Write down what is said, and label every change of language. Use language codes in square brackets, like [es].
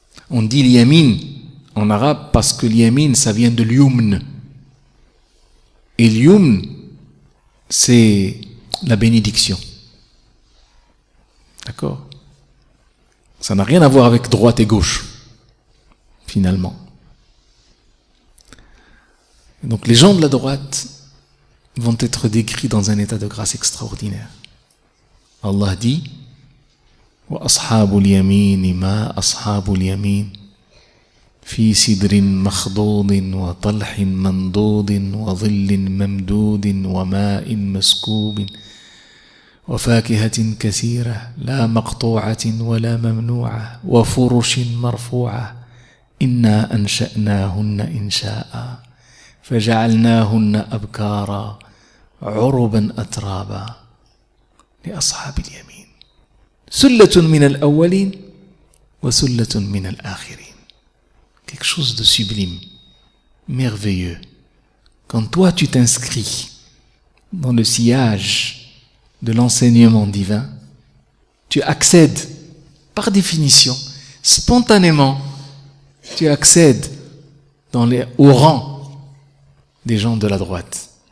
[fr] On dit l'yamin en arabe parce que l'yamin ça vient de l'yumn, et l'yumn c'est la bénédiction. D'accord? Ça n'a rien à voir avec droite et gauche, finalement. Donc les gens de la droite vont être décrits dans un état de grâce extraordinaire. Allah dit [ar] wa ashabul yamin ma ashabul yamin fi sidrin makhdudin wa talhin mandudin wa dhillin mamdudin wa ma'in maskoubin وفاكهة كثيرة لا مقطوعة ولا ممنوعة وفرش مرفوعة إنا أنشأناهن إنشاء فجعلناهن أبكارا عربا أترابا لأصحاب اليمين سلة من الأولين وسلة من الآخرين. [fr] Quelque chose de sublime, merveilleux. Quand toi tu t'inscris dans le sillage de l'enseignement divin, tu accèdes, par définition, spontanément, tu accèdes au rang des gens de la droite.